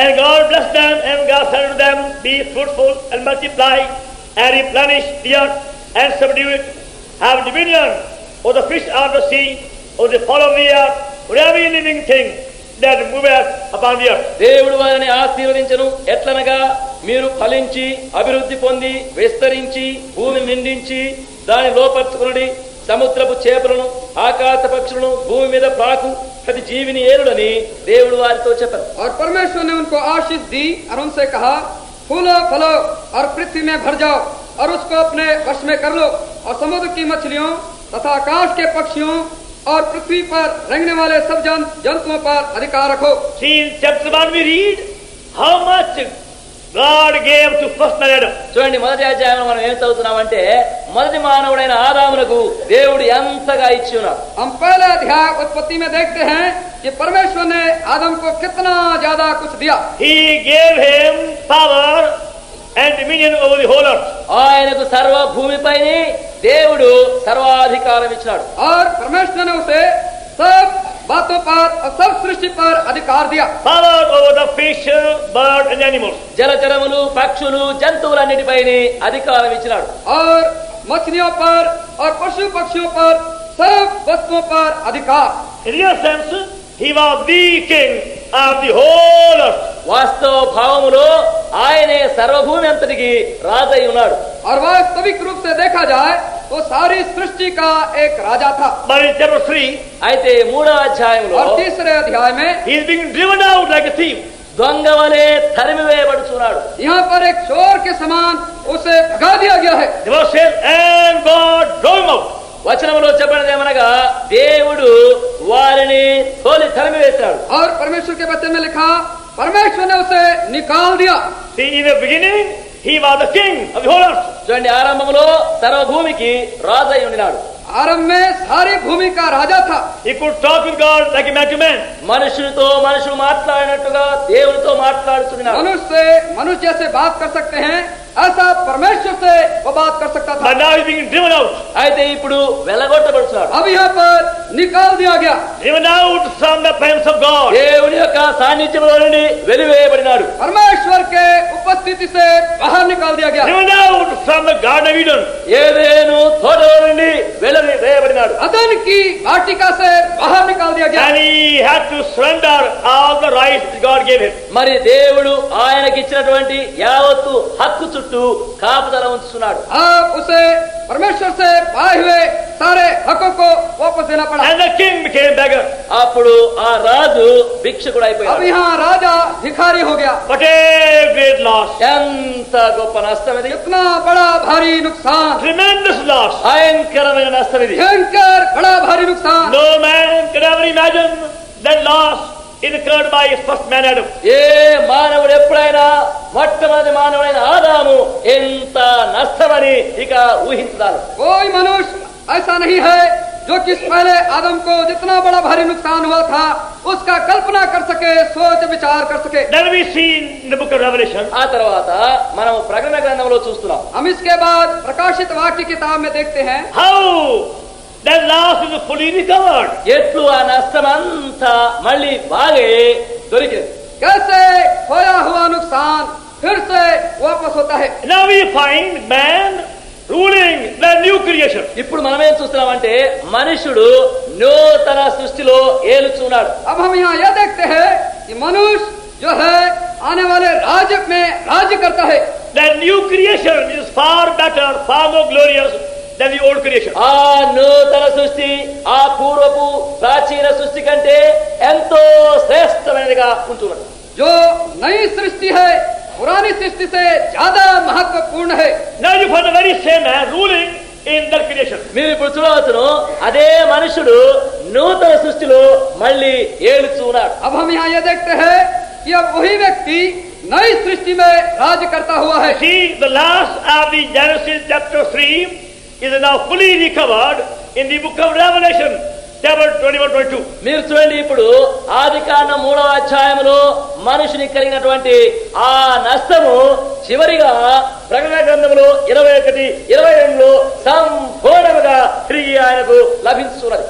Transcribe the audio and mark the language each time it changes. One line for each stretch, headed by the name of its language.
English: And God blessed them and God said to them, be fruitful and multiply and replenish the earth and subdue it. Have dominion over the fish of the sea, over the fowl of the air, over every living thing that moveth upon the earth.
Telugu: దేవుడు వారిని ఆశీర్వదించెను. ఎట్లనగా మీరు ఫలించి అభివృద్ధి పొంది విస్తరించి భూమిని నిండించి దాని లోపర్చుకుని సముద్రపు చేపలను ఆకాశ పక్షులను భూమి మీద పాకు ప్రతి జీవిని ఏలుడని దేవుడు వారితో చెప్పారు.
Hindi: और परमेश्वर ने उनको आशीष दी और उनसे कहा, फूलो फलो और पृथ्वी में भर जाओ और उसको अपने वश में कर लो और समुद्र की मछलियों तथा आकाश के पक्षियों और पृथ्वी पर रेंगने वाले सब जंतुओं पर अधिकार रखो।
English: See in chapter 1 we read how much God gave to first man Adam.
Telugu: చూడండి, మొదటి అధ్యాయంలో మనం ఏం చదువుతున్నామంటే మొదటి మానవుడైన ఆదామునకు దేవుడు ఎంతగా ఇచ్చి ఉన్నాడు.
Hindi: हम पहले अध्याय उत्पत्ति में देखते हैं कि परमेश्वर ने आदम को कितना ज्यादा कुछ दिया।
English: He gave him power and dominion over the whole earth.
Telugu: ఆయనకు సర్వ భూమిపైని దేవుడు సర్వాధికారం ఇచ్చినాడు.
Hindi: और परमेश्वर ने उसे सब बातों पर और सब सृष्टि पर अधिकार दिया।
English: Power over the fish, bird and animals.
Telugu: జలచరములు పక్షులు జంతువులన్నిటిపైని అధికారం ఇచ్చినాడు.
Hindi: और मछलियों पर और पशु पक्षियों पर सब वस्तुओं पर अधिकार।
English: In real sense, he was the king of the whole earth.
Telugu: వాస్తవ భావములో ఆయనే సర్వభూమి అంతటికి రాజై ఉన్నాడు.
Hindi: और वास्तविक रूप से देखा जाए वो सारी सृष्टि का एक राजा था।
English: But in chapter 3,
Telugu: అయితే 3వ అధ్యాయంలో
Hindi: और तीसरे अध्याय में
English: he is being driven out like a thief.
Telugu: దొంగ వలె తరిమివేయబడుచున్నాడు.
Hindi: यहाँ पर एक चोर के समान उसे भगा दिया गया है।
English: The verse says, and God drove him out.
Telugu: వచనంలో చెప్పినది ఏమనగా దేవుడు వారిని తోలి తరిమివేశాడు.
Hindi: और परमेश्वर के वचन में लिखा, परमेश्वर ने उसे निकाल दिया।
English: See, in the beginning, he was the king of the whole earth.
Telugu: చూడండి, ఆరంభంలో సర్వభూమికి రాజు అయి ఉండినాడు.
Hindi: आरंभ में सारी भूमि का राजा था।
English: He could talk with God like a man to man.
Telugu: మనుషులతో మనుషులు మాట్లాడినట్టుగా దేవునితో మాట్లాడుతున్నాడు.
Hindi: मनुष्य से मनुष्य जैसे बात कर सकते हैं, ऐसा परमेश्वर से वो बात कर सकता था।
English: But now he's being driven out.
Telugu: అయితే ఇప్పుడు వెలగొట్టబడుతున్నాడు.
Hindi: अब यहाँ पर निकाल दिया गया।
English: Driven out from the presence of God.
Telugu: దేవుని యొక్క సాన్నిధ్యంలో నుండి వెలివేయబడినాడు.
Hindi: परमेश्वर के उपस्थिति से बाहर निकाल दिया गया।
English: Driven out from the Garden of Eden.
Telugu: Eden తోటలో నుండి వెలివేయబడినాడు.
Hindi: अदन की वाटिका से बाहर निकाल दिया गया।
English: And he had to surrender all the rights that God gave him.
Telugu: మరి దేవుడు ఆయనకి ఇచ్చినటువంటి యావత్తు హక్కు చుట్టూ కాపుదల ఉంచుతున్నాడు.
Hindi: अब उसे परमेश्वर से पाए हुए सारे हकों को वापस देना पड़ा।
English: And the king became beggar.
Telugu: అప్పుడు ఆ రాజు భిక్షకుడు
Hindi: अब
Telugu: అయిపోయాడు.
Hindi: यहाँ राजा भिखारी हो गया।
English: But a great loss.
Telugu: ఎంత గొప్ప నష్టం ఇది!
Hindi: इतना बड़ा भारी नुकसान,
English: Tremendous loss.
Telugu: భయంకరమైన నష్టం ఇది.
Hindi: भयंकर बड़ा भारी नुकसान।
English: No man could ever imagine that loss incurred by his first man Adam.
Telugu: ఏ మానవుడు ఎప్పుడైనా మొట్టమొదటి మానవుడైన ఆదాము ఎంత నష్టమని ఇక ఊహించదారు.
Hindi: कोई मनुष्य ऐसा नहीं है जो कि पहले आदम को जितना बड़ा भारी नुकसान हुआ था उसका कल्पना कर सके, सोच विचार कर सके।
English: Then we see in the book of Revelation,
Telugu: ఆ తర్వాత మనం ప్రకటన గ్రంథంలో చూస్తున్నాం
Hindi: हम इसके बाद प्रकाशित वाक्य किताब में देखते हैं
English: how that loss is fully recovered.
Telugu: ఎట్లు ఆ నష్టమంతా మళ్ళీ బాగే దొరికింది.
Hindi: कैसे खोया हुआ नुकसान फिर से वापस होता है।
English: Now we find man ruling the new creation.
Telugu: ఇప్పుడు మనం ఏం చూస్తున్నామంటే మనుషుడు నూతన సృష్టిలో ఏలుచున్నాడు.
Hindi: अब हम यहाँ यह देखते हैं कि मनुष्य जो है आने वाले राज्य में राज्य करता है।
English: The new creation is far better, far more glorious than the old creation.
Telugu: ఆ నూతన సృష్టి ఆ పూర్వపు ప్రాచీన సృష్టి కంటే ఎంతో శ్రేష్టమైనదిగా ఉంటున్నది.
Hindi: जो नई सृष्टि है पुरानी सृष्टि से ज्यादा महत्वपूर्ण है।
English: Now you find the very same man ruling in that creation.
Telugu: మీరు ఇప్పుడు చూడవచ్చును అదే మనుషుడు నూతన సృష్టిలో మళ్ళీ ఏలుచున్నాడు.
Hindi: अब हम यहाँ यह देखते हैं कि अब वही व्यक्ति नई सृष्टि में राज्य करता हुआ है।
English: See, the last of the Genesis chapter 3 is now fully recovered in the book of Revelation chapter 21-22.
Telugu: మీరు చూడండి, ఇప్పుడు ఆదికాండం 3వ అధ్యాయంలో మనుషుని కలిగినటువంటి ఆ నష్టము చివరిగా ప్రకటన గ్రంథంలో 21-22లో సంపూర్ణంగా తిరిగి ఆయనకు లభించున్నది.